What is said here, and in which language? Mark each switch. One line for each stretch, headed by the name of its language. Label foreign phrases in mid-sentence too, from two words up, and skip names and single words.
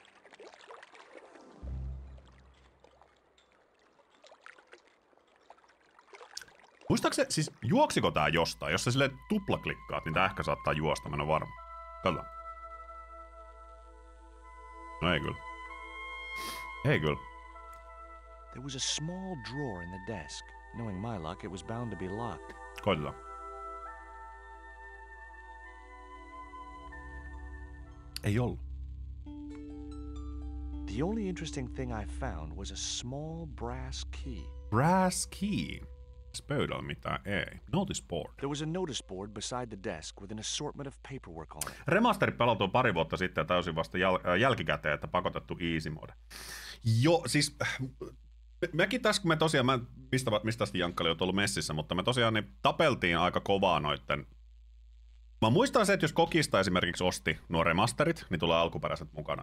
Finnish: Muistaakseni, siis juoksiko tää jostain? Jos sä silleen tuplaklikkaat, niin tää ehkä saattaa juosta, mä en oo varma. Katsotaan. No ei kyllä. Ei kyllä.
English: There was a small drawer in the desk. Knowing my luck, it was bound to be locked.
Finnish: Koitetaan. Ei ollut.
English: The only interesting thing I found was a small brass key. Brass key.
Finnish: Pöydällä mitään ei.
English: Notice board. There was a notice board beside the desk with an assortment of paperwork on it.
Finnish: Remasterit pelattu pari vuotta sitten ja täysin vasta jälkikäteen, että pakotettu
English: easy mode.
Finnish: Joo, siis mekin tässä, kun me tosiaan, mistä asti Jankkali on ollut messissä, mutta me tosiaan niin tapeltiin aika kovaa noitten. Mä muistan se, että jos Kokista esimerkiksi osti nuo remasterit, niin tulee alkuperäiset mukana.